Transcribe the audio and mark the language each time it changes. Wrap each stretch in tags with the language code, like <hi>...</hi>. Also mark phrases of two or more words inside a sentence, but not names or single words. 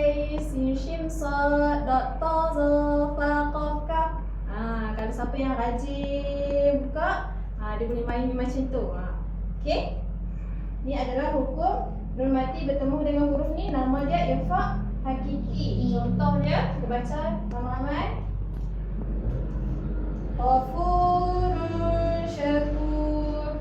<ar>سين شين صاد ضاد طاء ظاء فاء قاف كاف.</ar> <ms>Kalau siapa yang rajin buka, dia boleh main macam tu. Okey. Ni adalah hukum nun mati bertemu dengan huruf ni, nama dia irfa hakiki. Contoh dia kita baca ramai-ramai.</ms> <ar>غفور شكور.</ar>